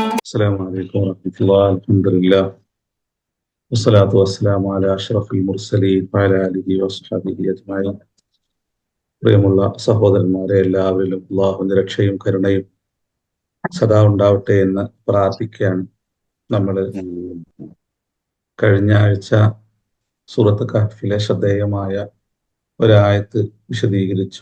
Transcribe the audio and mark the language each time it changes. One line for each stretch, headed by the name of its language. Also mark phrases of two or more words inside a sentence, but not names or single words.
Arabic: السلام عليكم ورحمة الله. الحمد لله والصلاة والسلام على أشرف المرسلين وعلى آله وصحبه أجمعين.
Malayalam: പ്രിയമുള്ള സഹോദരന്മാരെ, എല്ലാവരിലും അള്ളാഹുവിന്റെ രക്ഷയും കരുണയും സദാ ഉണ്ടാവട്ടെ എന്ന് പ്രാർത്ഥിക്കുകയാണ്. നമ്മൾ കഴിഞ്ഞ ആഴ്ച സൂറത്ത് കഹ്ഫിലെ ശ്രദ്ധേയമായ ഒരായത്ത് വിശദീകരിച്ചു.